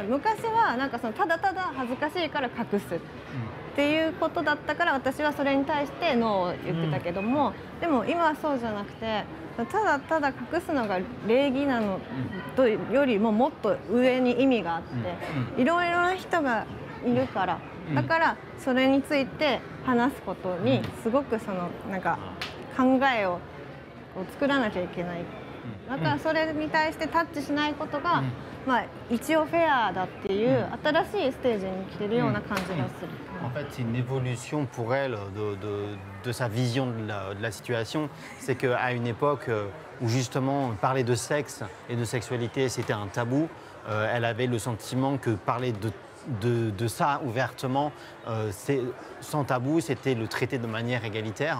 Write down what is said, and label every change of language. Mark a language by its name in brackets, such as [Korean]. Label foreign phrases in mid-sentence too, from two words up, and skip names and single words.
[Japanese] 昔はなんかそのただただ恥ずかしいから隠すっていうことだったから、私はそれに対してノーを言ってたけども、でも今はそうじゃなくて、ただただ隠すのが礼儀なのとよりももっと上に意味があって、いろいろな人がいるから、だからそれについて話すことにすごくそのなんか考えを作らなきゃいけない。だからそれに対してタッチしないことが、一応フェアだっていう新しいステージに来てるような感じがする。 [French] En fait, c'est une évolution pour elle de sa vision de la situation. C'est qu'à une époque où justement parler de sexe et de sexualité c'était un tabou, elle avait le sentiment que parler de ça ouvertement, sans tabou, c'était le traiter de manière égalitaire,